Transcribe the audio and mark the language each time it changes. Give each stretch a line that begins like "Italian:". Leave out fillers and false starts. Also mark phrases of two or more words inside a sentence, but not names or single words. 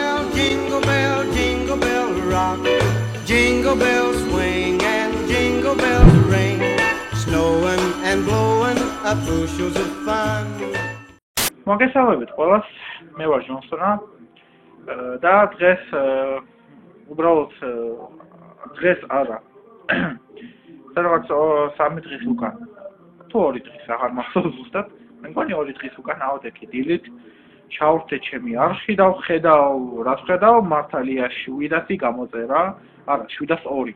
English: jingle bell rock. Jingle bells swing and jingle bells ring. Snowing and blowing up bushels of fun.
Georgian: მოგესალმებით ყველას, მე ვარ ჯონსონა და დღეს უბრალოდ დღეს არა. სადღაც 3 დღის უკან, თუ 2 დღის აღარ მახსოვს ზუსტად, მე მგონი 2 დღის უკან ავდექი დილით, ჩავრდე ჩემი არხი და ვხედავ, რაც ვხედავ, მართალია 700 გამოწერა, არა 702.